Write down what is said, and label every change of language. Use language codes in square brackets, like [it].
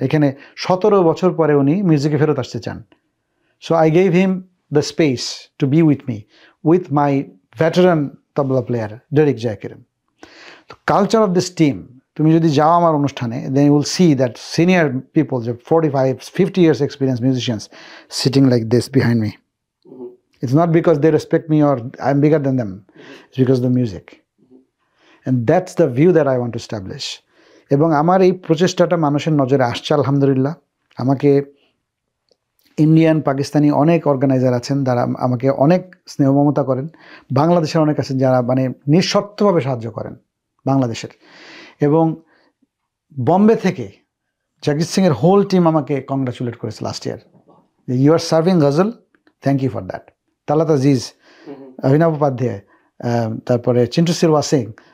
[bn] এখানে ১৭ বছর পরে উনি মিউজিকে ফেরত আসতে চান। [en] So I gave him the space to be with me, with my veteran tabla player Derek Jaykiran. Culture of this team, [bn] তুমি যদি যাও আমার অনুষ্ঠানে, [en] Then you will see that senior people, যে 45-50 years experience musicians sitting like this behind me. It's not because they respect me or I'm bigger than them. It's because of the music. And that's the view that I want to establish. [bn] এবং আমার এই প্রচেষ্টাটা মানুষের নজরে আসছে আলহামদুলিল্লাহ। আমাকে Indian, Pakistani অনেক organiser আছেন যারা আমাকে অনেক স্নেহ মমতা করেন। বাংলাদেশের অনেক আছেন যারা মানে নিঃস্বার্থভাবে সাহায্য করেন বাংলাদেশের। এবং বম্বে থেকে জগজিৎ সিংয়ের হোল টিম আমাকে কংগ্রাচুলেট করেছে last year, [en] You are serving ghazal, thank you for that. [bn] Talat Aziz, অভিনব উপাধ্যায়, তারপরে চিন্টু সিলওয়া সিং,